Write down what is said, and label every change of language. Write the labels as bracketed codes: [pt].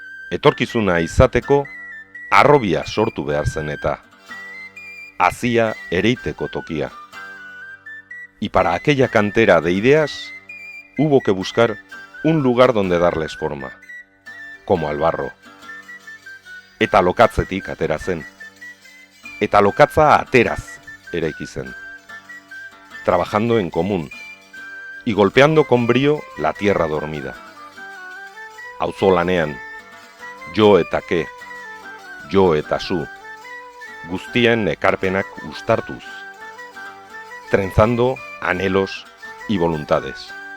[eu] Etorkizuna izateko harrobia sortu behar zen eta hazia ereiteko tokia. [es] Y para aquella cantera de ideas hubo que buscar un lugar donde darles forma, como al barro. [eu] Eta lokatzetik atera zen. Eta lokatza ateraz eraiki zen. [es] Trabajando en común y golpeando con brío la tierra dormida. [eu] Auzolanean, jo eta ke, jo eta zu, guztien ekarpenak uztartuz, [es] trenzando anhelos y voluntades.